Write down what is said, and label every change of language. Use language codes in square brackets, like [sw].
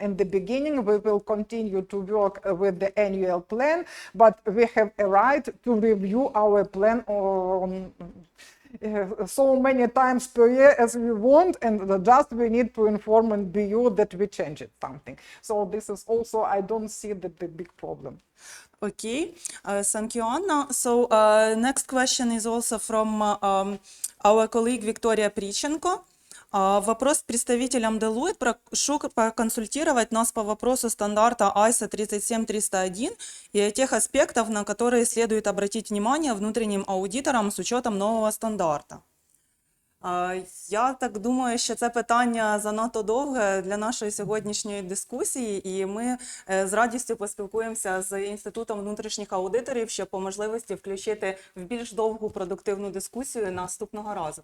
[en] In the beginning, we will continue to work with the annual plan, but we have a right to review our plan on so many times per year as we want, and just we need to inform NBU that we changed something. So this is also, I don't see the big problem. Okay, thank you, Anna. So next question is also from our colleague Victoria Приченко. [ru] Вопрос к представителям Deloitte. Прошу проконсультировать нас по вопросу стандарта ISO 37301 и о тех аспектах, на которые следует обратить внимание внутренним аудиторам с учетом нового стандарта. [uk] Я так думаю, що це питання занадто довге для нашої сьогоднішньої дискусії, і ми з радістю поспілкуємося з Інститутом внутрішніх аудиторів, щоб по можливості включити в більш довгу продуктивну дискусію наступного разу.